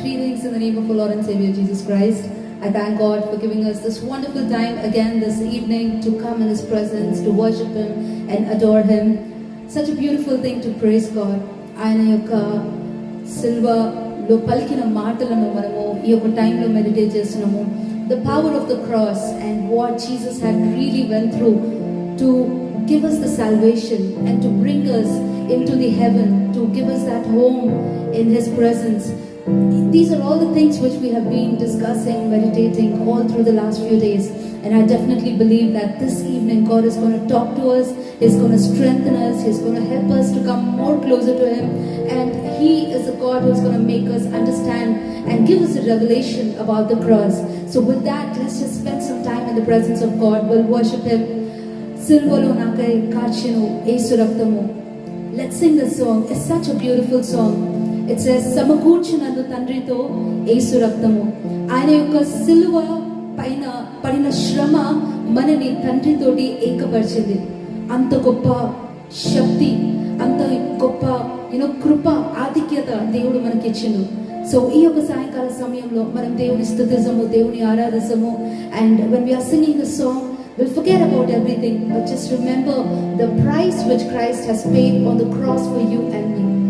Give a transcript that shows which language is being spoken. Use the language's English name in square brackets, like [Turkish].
[English] Greetings in the name of our Lord and Savior Jesus Christ. I thank God for giving us this wonderful time again this evening to come in His presence, to worship Him and adore Him. Such a beautiful thing to praise God. [Telugu] ఆయన యొక్క సిల్వలో పలికిన మాటలను మనము ఈ యొక్క టైంలో meditate చేస్తున్నాము. [English] The power of the cross and what Jesus had really went through to give us the salvation and to bring us into the heaven, to give us that home in His presence. These are all the things which we have been discussing, meditating all through the last few days. And I definitely believe that this evening God is going to talk to us, He's going to strengthen us, He's going to help us to come more closer to Him. And He is a God who's going to make us understand and give us a revelation about the cross. So with that, let's just spend some time in the presence of God. We'll worship Him. [Telugu] Silvalo nakai karchinu Yesu raktamu. [English] Let's sing this song. It's such a beautiful song. It says, [Telugu] సమకూర్చునందు తండ్రితో యేసు రక్తము. ఆయన యొక్క సిలువ పైన పడిన శ్రమ మనని తండ్రితోటి ఏకపరిచింది. అంత గొప్ప శక్తి, అంత గొప్ప కృప, ఆధిక్యత దేవుడు మనకి ఇచ్చిండు. సో ఈ యొక్క సాయంకాల సమయంలో మనం దేవుని స్తుతించము, దేవుని ఆరాధించము. [English] And when we are singing the song, we'll forget about everything, but just remember the price which Christ has paid on the cross for you and me.